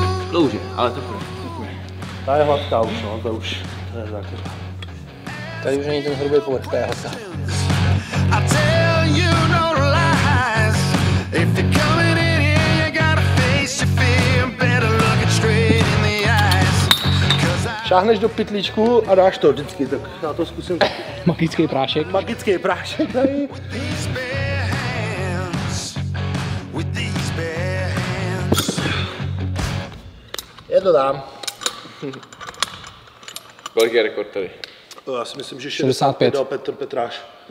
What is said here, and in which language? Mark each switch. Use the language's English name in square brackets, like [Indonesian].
[Czech] Dlouže, ale to půjde. Ta je hladká už, no, to je základ. Tady už není ten hrubý povrch, to je hladká. [English] I tell you no lies. If you're coming in here, you gotta face your fear. Better look it straight in the eyes. 'Cause I [Czech] Šáhneš do pytlíčku a dáš to vždycky, tak já to zkusím. Magický prášek. Magický prášek tady. [English] these bare hands, with these bare hands. [Czech] Je to tam. Kolik je rekord tady? Já si myslím, že 65 dal Petr Petráš.